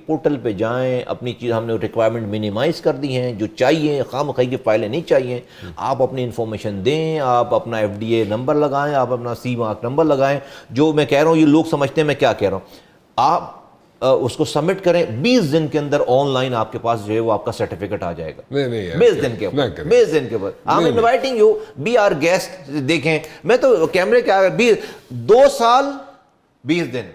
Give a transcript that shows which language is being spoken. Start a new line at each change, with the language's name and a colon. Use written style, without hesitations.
Urdu: Portal پہ جائیں, اپنی چیز ہم نے ریکوائرمنٹ منیمائز کر دی ہیں, جو چاہیے خواہ کی فائلیں نہیں چاہیے, آپ اپنی انفارمیشن دیں, آپ اپنا FDA نمبر لگائیں, آپ اپنا سی مارک نمبر لگائیں. جو میں کہہ رہا ہوں یہ لوگ سمجھتے ہیں میں کیا کہہ رہا ہوں, آپ اس کو سبمٹ کریں, 20 دن کے اندر آن لائن آپ کے پاس جو ہے وہ آپ کا سرٹیفکیٹ آ جائے گا. 20 دن کے اوپر
English: I'm inviting you, be our guest.
Urdu: دیکھیں میں تو کیمرے کے آگے 2 سال 20 دن